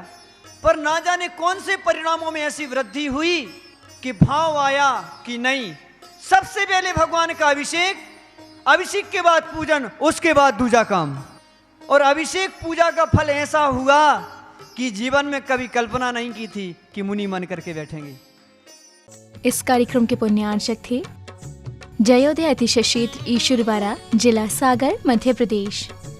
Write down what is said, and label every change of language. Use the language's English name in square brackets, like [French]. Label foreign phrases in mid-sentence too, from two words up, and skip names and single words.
[Hindi] पर ना जाने कौन से परिणामों में ऐसी वृद्धि हुई कि भाव आया कि नहीं, सबसे पहले भगवान का अभिषेक, अभिषेक के बाद पूजन, उसके बाद दूजा काम। और अभिषेक पूजा का फल ऐसा हुआ कि जीवन में कभी कल्पना नहीं की थी कि मुनि मन करके बैठेंगे। इस कार्यक्रम के पुण्यार्चक थे जयोदय अतिशय क्षेत्र ईश्वरवारा, जिला सागर, मध्य प्रदेश।